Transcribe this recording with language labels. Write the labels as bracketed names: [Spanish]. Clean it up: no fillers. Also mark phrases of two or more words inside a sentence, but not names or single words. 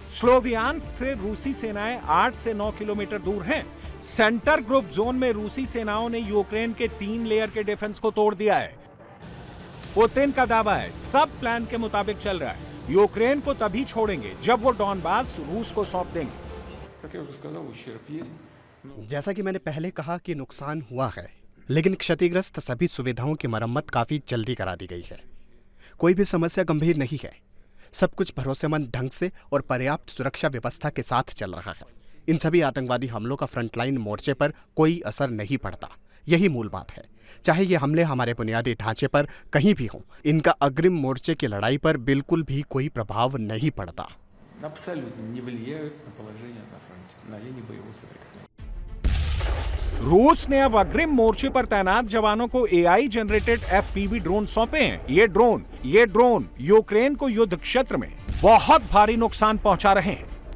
[Hindi] स्लोवियांस्क से रूसी सेनाएं 8 से 9 किलोमीटर दूर हैं। [English] center group zone [Hindi] में रूसी सेनाओं ने यूक्रेन के 3 लेयर के डिफेंस को तोड़ दिया है। पुतिन का दावा है सब प्लान के मुताबिक चल रहा है। यूक्रेन को तभी छोड़ेंगे जब वो डॉनबास रूस को सौंप देंगे। [Russian] Как я уже сказал, ущерб есть. [Hindi] जैसा कि मैंने पहले कहा कि नुकसान हुआ है, लेकिन क्षतिग्रस्त सभी सुविधाओं की मरम्मत काफी जल्दी करा दी गई है। कोई भी समस्या गंभीर नहीं है। सब कुछ भरोसेमंद ढंग से और पर्याप्त सुरक्षा व्यवस्था के साथ चल रहा है। इन सभी आतंकवादी हमलों का फ्रंटलाइन मोर्चे पर कोई असर नहीं पड़ता। यही मूल बात है। चाहे ये हमले हमारे बुनियादी ढांचे पर कहीं भी हों, इनका अग्रिम मोर्चे की लड़ाई पर बिल्कुल भी कोई प्रभाव नहीं पड़ता। [Russian] Абсолютно не влияют на положение на фронте, на линии боевого соприкосновения. [Hindi] रूस ने अब अग्रिम मोर्चे पर तैनात जवानों को [English] AI generated FPV drone [Hindi] सौंपे हैं। ये ड्रोन यूक्रेन को युद्ध क्षेत्र में बहुत भारी नुकसान पहुंचा रहे हैं।